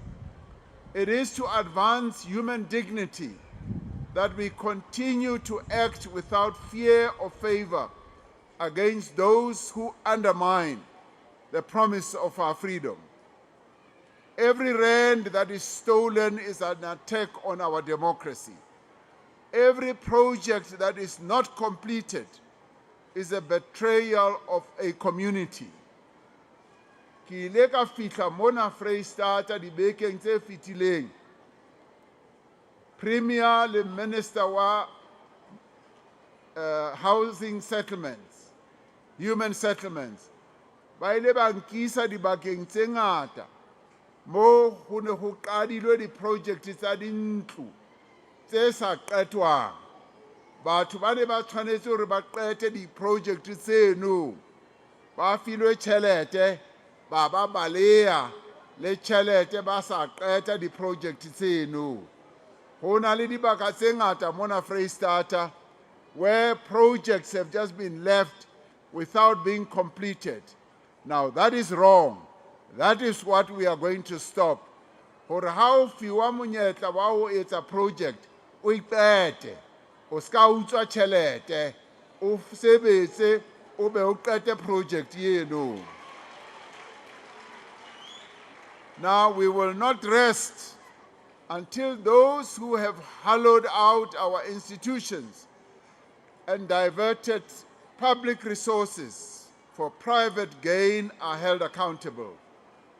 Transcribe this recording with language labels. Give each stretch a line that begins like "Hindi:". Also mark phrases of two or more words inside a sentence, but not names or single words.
English: It is to advance human dignity that we continue to act without fear or favor against those who undermine the promise of our freedom. Every rand that is stolen is an attack on our democracy. Every project that is not completed is a betrayal of a community.
Southern Sotho: Ki ile ka fihla mona Freistata dibekeng tse fetileng. Premier le Minister wa
English: Housing Settlements, Human Settlements,
Southern Sotho: ba ile ba nkisa dibakeng tse ngata mo ho ne ho qadilwe di-project tsa dintlo tse sa qetwang. Batho ba ne ba tshwanetse hore ba qete di-project tseno, ba filwe tjhelete, ba ba baleya le tjhelete ba sa qeta di-project tseno. Ho na le dibaka tse ngata mona Freistata
English: where projects have just been left without being completed. Now that is wrong. That is what we are going to stop.
Southern Sotho: Hore ha o fiwa monyetla wa ho etsa project, o iqete, o ska utswa tjhelete, o sebetse, o be o qete project eno.
English: Now we will not rest until those who have hollowed out our institutions and diverted public resources for private gain are held accountable.